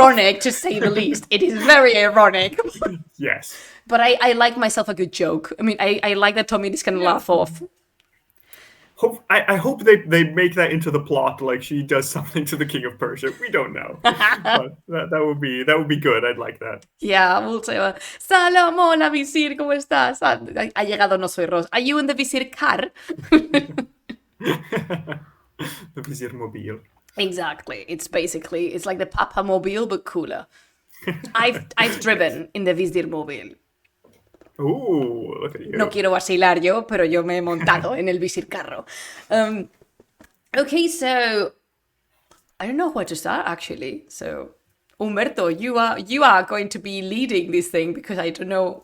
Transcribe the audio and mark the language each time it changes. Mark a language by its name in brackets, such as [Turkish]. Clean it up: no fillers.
[English] ironic, to say the least. It is very ironic. Yes. But I like myself a good joke. I mean, I like that Tomidis can laugh off. I hope they make that into the plot, like she does something to the king of Persia. We don't know. But that would be good. I'd like that. Yeah, we'll say, [Spanish] Salam, hola, Visir, ¿cómo estás? Ha llegado [English] No Soy Ros. Are you in the Visir car? The Vizier Mobile. Exactly. It's like the Papa Mobile, but cooler. I've driven in the Visir Mobile. Ooh, look at you. [Spanish] No quiero vacilar yo, pero yo me he montado en el Visir carro. [English] Okay, so I don't know where to start actually. So Umberto, you are going to be leading this thing because I don't know.